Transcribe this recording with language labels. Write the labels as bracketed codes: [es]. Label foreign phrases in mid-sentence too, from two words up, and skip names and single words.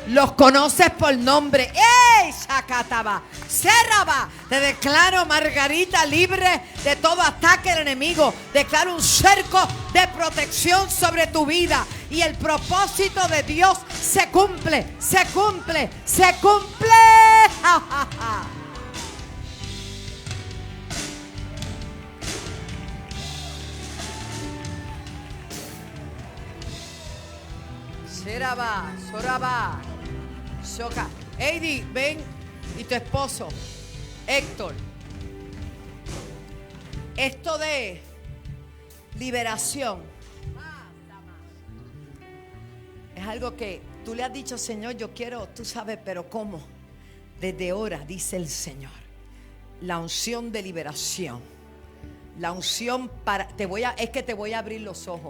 [es] Los conoces por nombre. ¡Ey! Shakataba. Cerraba. Te declaro, Margarita, libre de todo ataque del enemigo. Declaro un cerco de protección sobre tu vida. Y el propósito de Dios se cumple, se cumple, se cumple. ¡Ja, ja, ja! Seraba, Soraba, Shoka. Heidi, ven, y tu esposo, Héctor. Esto de liberación es algo que tú le has dicho, Señor, yo quiero, tú sabes, pero ¿cómo? Desde ahora, dice el Señor, la unción de liberación, la unción para, es que te voy a abrir los ojos.